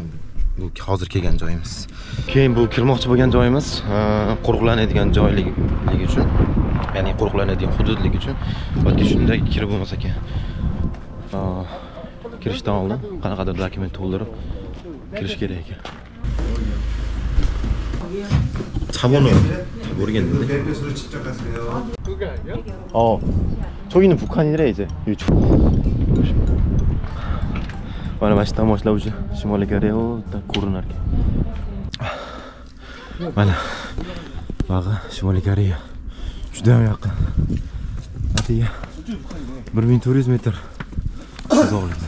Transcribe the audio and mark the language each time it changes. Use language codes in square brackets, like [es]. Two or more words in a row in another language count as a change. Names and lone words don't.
[uz] Bu hozir kelgan joyimiz. Keyin bu kirmoqchi bo'lgan joyimiz qo'riqlanadigan joyligi uchun, ya'ni qo'riqlanadigan hududligi uchun yoki shunday kirib bo'lmasa ekan. Kirishdan oldin qanaqadir dokument to'ldirib kirish kerak ekan. [ko] 차번호요. 모르겠는데. 대표소를 직접 가세요. 그게 아니야? 저기는 북한이래 이제. 유튜브. [uz] Mana mana shu tomoshalovchi Shimoliy Koreyadan ko'rinar ekan. Mana bag'i Shimoliy Koreya. Juda ham yaqin. Atiga 1400 metr uzoqlikda.